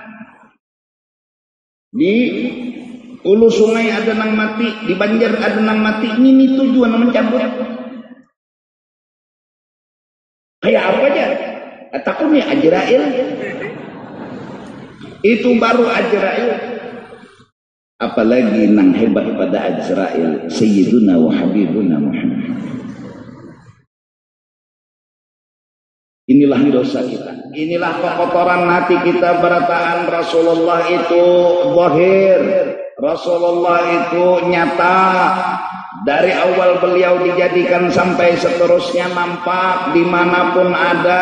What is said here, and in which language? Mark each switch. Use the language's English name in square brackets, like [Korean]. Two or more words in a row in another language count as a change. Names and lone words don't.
[Banjar] Di ulu sungai ada nang mati, di Banjar ada nang mati. [Indonesian] Ini tujuan mencabut. [Banjar] Takuni Ajrail. Itu baru Ajrail. Apalagi nang hebat pada Ajrail, [Arabic] سيدنا وحبيبنا محمد. [Indonesian] Inilah dosa kita. Inilah kekotoran hati kita. Berataan Rasulullah itu zahir. Rasulullah itu nyata. Dari awal beliau dijadikan sampai seterusnya nampak dimanapun ada.